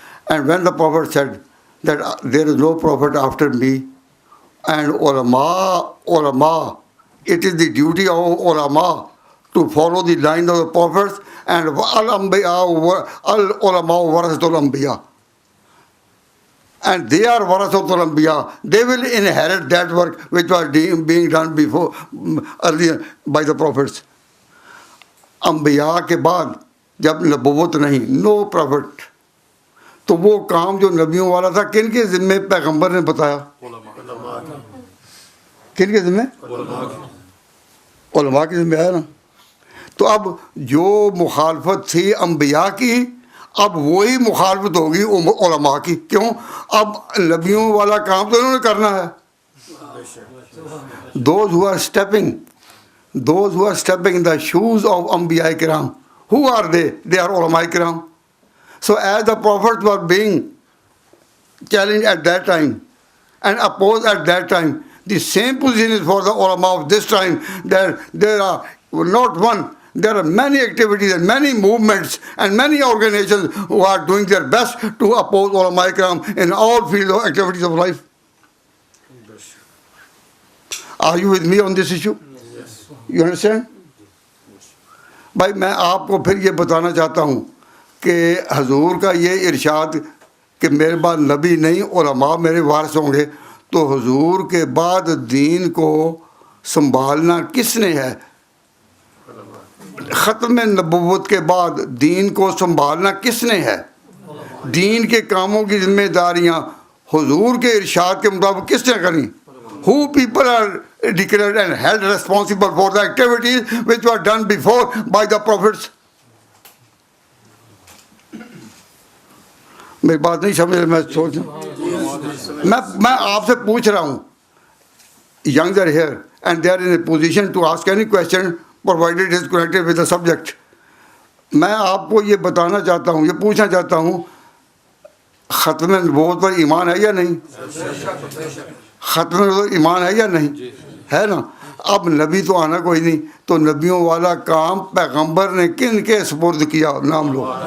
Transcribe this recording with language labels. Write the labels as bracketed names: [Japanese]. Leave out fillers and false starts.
[English] And when the prophet said that there is no prophet after me, and ulama, it is the duty of ulama to follow the line of the prophets, and al-ulama warasatul anbiya, and they are warasatul anbiya. They will inherit that work which was being done earlier by the prophets. [Urdu] Anbiya کے بعد جب نبوت نہیں, [English] no prophet, [Urdu] تو وہ کام جو نبیوں والا تھا کن کے ذمے پیغمبر نے بتایا؟ کن کے ذمے؟ علماء کے ذمے آیا نا. تو اب جو مخالفت تھی انبیاء کی, اب وہی مخالفت ہوگی علماء کی. کیوں؟ اب نبیوں والا کام تو انہوں نے کرنا ہے. [English] Those who are stepping in the shoes of Anbiya Kiram, who are they? They are ulama Kiram. So as the prophets were being challenged at that time and opposed at that time, the same position is for the ulama of this time, that there are not one, there are many activities and many movements and many organizations who are doing their best to oppose ulama ikram in all fields of activities of life. Are you with me on this issue? Yes. You understand? [Urdu] بھائی میں آپ کو پھر یہ بتانا چاہتا ہوں کہ حضور کا یہ ارشاد کہ میرے بعد نبی نہیں علماء میرے وارث ہوں گے, تو حضور کے بعد دین کو سنبھالنا کس نے ہے؟ ختم نبوت کے بعد دین کو سنبھالنا کس نے ہے؟ دین کے کاموں کی ذمہ داریاں حضور کے ارشاد کے مطابق کس نے کریں؟ [English] Who people are declared and held responsible for the activities which were done before by the prophets. [Urdu] میری بات نہیں سمجھ رہے، میں سوچ میں آپ سے پوچھ رہا ہوں. [English] Youngs are here and they are in a position to ask any question provided it is connected with the subject. [Urdu] میں آپ کو یہ بتانا چاہتا ہوں، یہ پوچھنا چاہتا ہوں، ختم نبوت پر ایمان ہے یا نہیں؟ ختم نبوت ایمان ہے یا نہیں؟ ہے نا. اب نبی تو آنا کوئی نہیں، تو نبیوں والا کام پیغمبر نے کن کے سپرد کیا؟ نام لو.